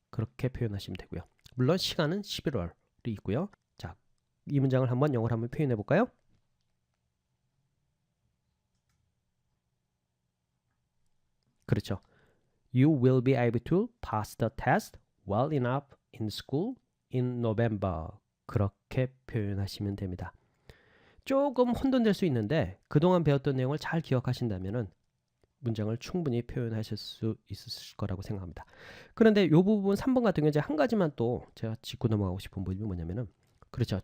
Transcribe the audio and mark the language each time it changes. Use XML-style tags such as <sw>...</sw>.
<ko>그렇게 표현하시면 되고요. 물론 시간은 11월이 있고요. 자, 이 문장을 한번 영어로 한번 표현해 볼까요? 그렇죠.</ko> <en>You will be able to pass the test well enough in school in November.</en> <ko>그렇게 표현하시면 됩니다. 조금 혼돈될 수 있는데 그동안 배웠던 내용을 잘 기억하신다면은 문장을 충분히 표현하실 수 있을 거라고 생각합니다. 그런데 이 부분 3번 같은 경우는 이제 한 가지만 또 제가 짚고 넘어가고 싶은 부분이 뭐냐면은 그렇죠.</ko>